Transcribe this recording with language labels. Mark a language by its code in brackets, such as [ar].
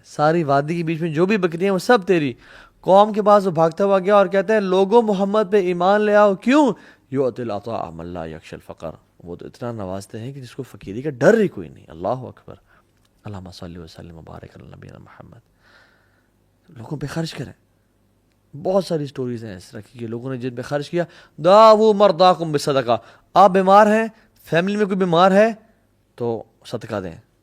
[ur] ساری وادی کے بیچ میں جو بھی بکریاں وہ سب تیری. قوم کے پاس وہ بھاگتا ہوا گیا اور کہتے ہیں لوگوں محمد پہ ایمان لے آؤ. کیوں؟ [ar] یؤتی العطاء من لا یخشی الفقر. [ur] وہ تو اتنا نوازتے ہیں کہ جس کو فقیری کا ڈر ہی کوئی نہیں. [ar] اللہ اکبر. اللہم صلی وسلم وبارک علی نبینا محمد. [ur] لوگوں پہ خرچ کریں. بہت ساری سٹوریز ہیں اس طرح کی کہ لوگوں نے جن پہ خرچ کیا. [ar] داؤ مرضاکم بصدقہ. [ur] آپ بیمار ہیں، فیملی میں کوئی بیمار ہے تو صدقہ دیں.